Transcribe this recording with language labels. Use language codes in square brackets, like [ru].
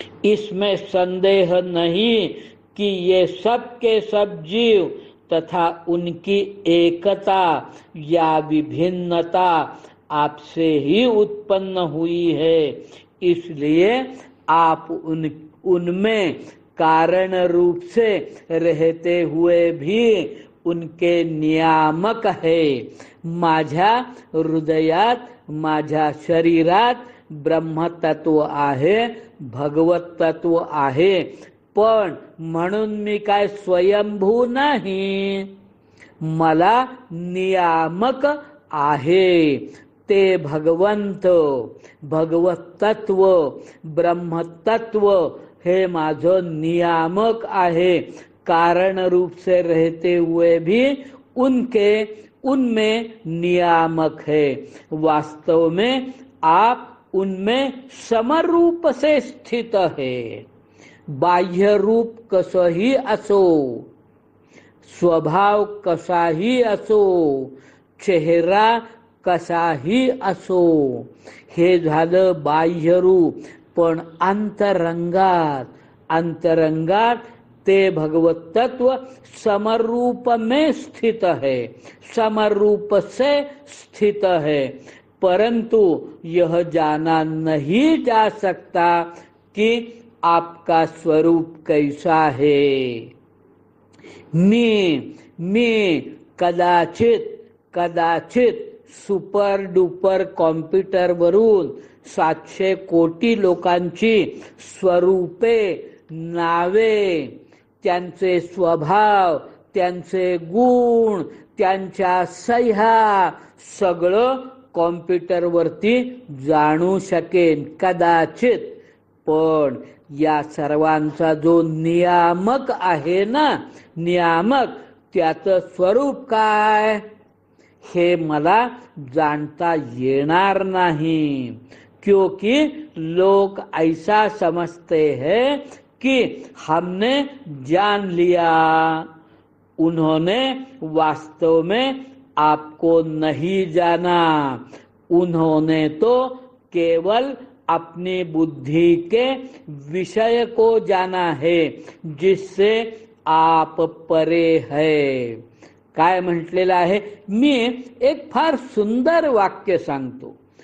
[hi] इसमें संदेह नहीं कि ये सब के सब जीव तथा उनकी एकता या विभिन्नता आपसे ही उत्पन्न हुई है, इसलिए आप उनमें कारण रूप से रहते हुए भी उनके नियामक है. [mr] माझ्या हृदयात, माझ्या शरीरात ब्रह्मतत्व आहे, भगवत तत्व आहे, पण म्हणून मी काय स्वयंभू नाही. मला नियामक आहे. ते भगवंत, भगवत तत्व, ब्रह्मतत्व हे माझं नियामक आहे. [hi] कारण रूप से रहते हुए भी उनमें नियामक है. वास्तव में आप उनमें समरूप से स्थित है. [mr] बाह्य रूप कसंही असो, स्वभाव कसाही असो, चेहरा कसाही असो, हे झालं बाह्य रूप. पण अंतरंगात ते भगवत तत्व [hi] समरूप में स्थित है, समरूप से स्थित है. परंतु यह जाना नहीं जा सकता कि आपका स्वरूप कैसा है. [mr] मी कदाचित सुपर डुपर कॉम्प्युटर वरून 700 कोटी लोकांची स्वरूपे, नावे, त्यांचे स्वभाव, त्यांचे गुण, त्यांच्या सह्या सगळं कॉम्प्युटरवरती जाणू शकेन कदाचित. पण या सर्वांचा जो नियामक आहे ना, नियामक, त्याचं स्वरूप काय हे मला जाणता येणार नहीं. [hi] क्योंकि लोग ऐसा समझते हैं कि हमने जान लिया. उन्होंने वास्तव में आपको नहीं जाना. उन्होंने तो केवल अपनी बुद्धि के विषय को जाना है, जिससे आप परे है. [mr] काय म्हटलेलं आहे? मी एक फार सुंदर वाक्य सांगतो.